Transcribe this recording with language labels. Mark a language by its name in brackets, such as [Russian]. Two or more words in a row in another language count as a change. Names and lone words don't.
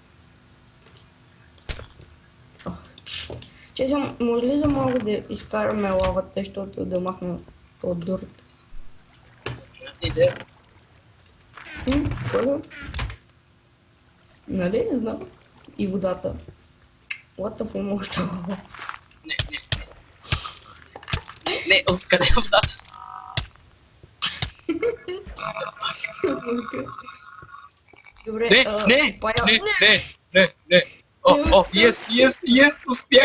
[Bulgarian] Честно, може ли за малко да изкараме лавата, защото да махна този дърт? Идея. Първо? Нали? Не знам. И водата. [English] What the fuck [Bulgarian] има още лава? Не, откъде е водата? Добре, Не. О, yes, успях.